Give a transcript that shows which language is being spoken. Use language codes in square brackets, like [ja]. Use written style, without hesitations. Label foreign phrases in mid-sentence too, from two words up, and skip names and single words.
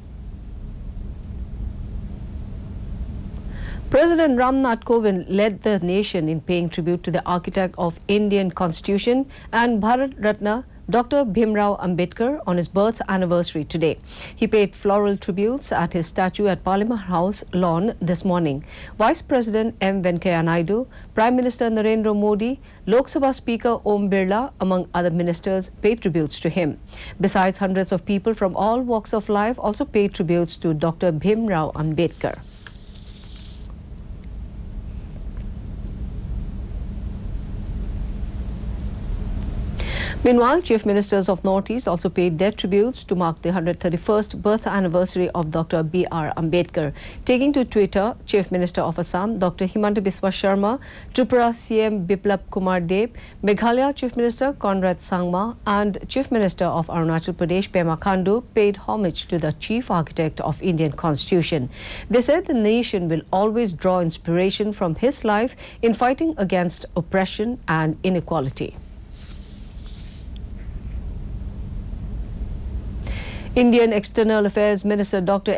[en] President Ramnath Kovind led the nation in paying tribute to the architect of Indian Constitution and Bharat Ratna, Dr. Bhimrao Ambedkar, on his birth anniversary today. He paid floral tributes at his statue at Parliament House lawn this morning. Vice President M. Venkaiah Naidu, Prime Minister Narendra Modi, Lok Sabha Speaker Om Birla, among other ministers, paid tributes to him. Besides, hundreds of people from all walks of life also paid tributes to Dr. Bhimrao Ambedkar. Meanwhile, Chief Ministers of Northeast also paid their tributes to mark the 131st birth anniversary of Dr. B.R. Ambedkar. Taking to Twitter, Chief Minister of Assam, Dr. Himanta Biswa Sharma, Tripura CM Biplab Kumar Deb, Meghalaya Chief Minister Conrad Sangma and Chief Minister of Arunachal Pradesh Pema Khandu paid homage to the chief architect of Indian Constitution. They said the nation will always draw inspiration from his life in fighting against oppression and inequality. Indian External Affairs Minister Dr.